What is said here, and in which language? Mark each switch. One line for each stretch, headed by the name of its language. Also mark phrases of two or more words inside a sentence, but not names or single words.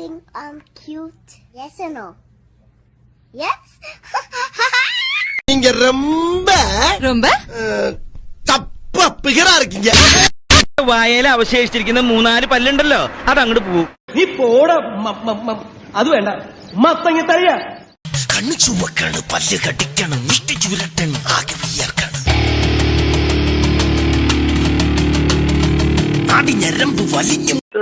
English: cute. Yes or no? Yes?
Tamil: நீங்க ரொம்ப ரொம்ப தப்பா பிகரா இருக்கீங்க.
Malayalam: വായയിൽ അവശേഷിച്ചിരിക്കുന്ന 3-4 പല്ലുണ്ടല്ലോ അതങ്ങോട്ട് പോവും. നീ പോട അത് വേണ്ട മത്തങ്ങ തയ്യ കണ്ണു ചുവക്കാണ്, പല്ല് കടിക്കണം, മുഷ്ടി ചുരട്ടണം, ആകെ വിയർക്കണം, നാടി ഞരമ്പ് വലിഞ്ഞു.